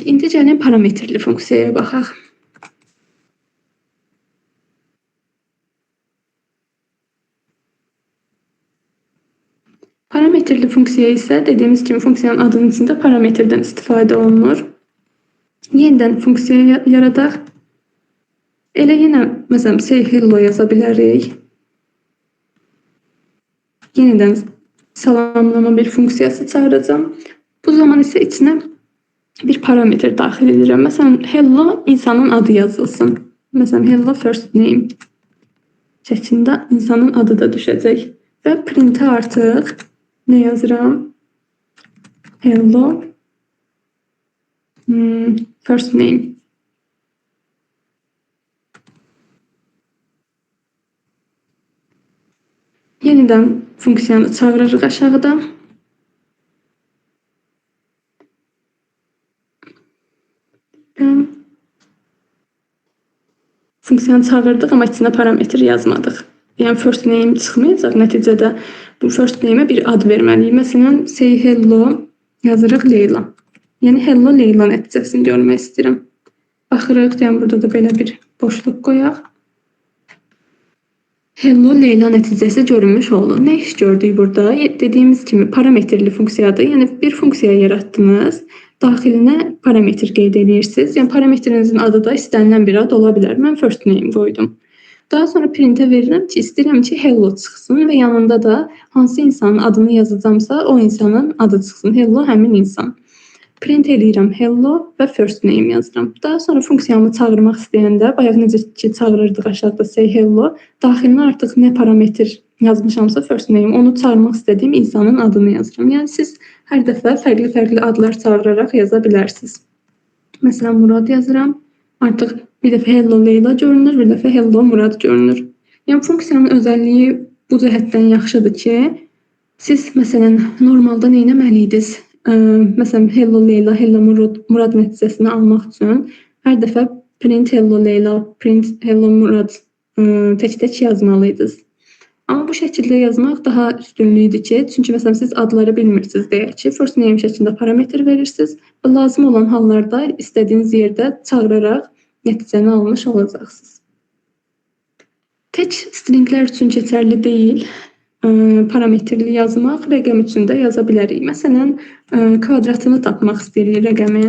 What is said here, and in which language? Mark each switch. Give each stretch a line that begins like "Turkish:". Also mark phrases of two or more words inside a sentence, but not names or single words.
Azerbaijani: İndi gəlin parametrli funksiyaya baxaq. Parametrli funksiya isə dediyimiz kimi funksiyanın adının içində parametrdən istifadə olunur. Yenidən funksiya yaradaq. Elə yenə məsələn
English: say hello
Azerbaijani: yaza bilərik. Yenidən salamlama bir funksiyası çağıracağam. Bu zaman isə içinə bir parametr daxil edirəm. Məsələn hello insanın adı yazılsın. Məsələn
English: hello first name
Azerbaijani: şəklində insanın adı da düşəcək və printə artıq nə yazıram?
English: Hello first name.
Azerbaijani: Yenidən funksiyanı çağırırıq aşağıda. Funksiyanı çağırdıq, amma içində parametr yazmadıq. Yəni
English: first name
Azerbaijani: çıxmayacaq. Nəticədə bu
English: first name-
Azerbaijani: ə bir ad verməliyik. Məsələn,
English: say hello
Azerbaijani: yazırıq Leyla. Yəni hello Leyla nəticəsini görmək istəyirəm. Baxırıq, yəni burada da belə bir boşluq qoyaq. Hello Leyla nəticəsi görünmüş oldu. Nə iş gördük burada? Dediyimiz kimi parametrli funksiyadır. Yəni bir funksiya yaratdınız, daxilinə parametr qeyd edirsiniz. Yəni parametrinizin adı da istənilən bir ad ola bilər. Mən
English: first name
Azerbaijani: qoydum. Daha sonra printə verirəm ki, istəyirəm ki, hello çıxsın və yanında da hansı insanın adını yazacamsa, o insanın adı çıxsın. Hello həmin insan. Print edirəm hello və
English: first name
Azerbaijani: yazıram. Daha sonra funksiyamı çağırmaq istəyəndə, bayaq necə ki çağırırdıq aşağıda
English: say hello,
Azerbaijani: daxilinə artıq nə parametr yazmışamsa
English: first name,
Azerbaijani: onu çağırmaq istədiyim insanın adını yazıram. Yəni siz hər dəfə fərqli adlar çağıraraq yaza bilərsiniz. Məsələn, Murad yazıram. Artıq bir dəfə hello Leyla görünür, bir dəfə hello Murad görünür. Yəni funksiyanın özəlliyi bu cəhətdən yaxşıdır ki, siz məsələn normalda nə etməliydiniz? Məsələn hello Leyla, hello Murad nəticəsini almaq üçün hər dəfə
English: print hello Leyla, print hello Murad
Azerbaijani: tək-tək yazmalıydınız. Amma bu şəkildə yazmaq daha üstünlüydür ki, çünki məsələn siz adları bilmirsiniz deyək ki,
English: first name
Azerbaijani: şəklində parametr verirsiniz və lazım olan hallarda istədiyiniz yerdə çağıraraq nəticəni almış olacaqsınız. Tək stringlər üçün keçərli deyil. Parametrli yazmaq rəqəm üçün də yaza bilərik. Məsələn, kvadratını tapmaq istəyirik rəqəmin.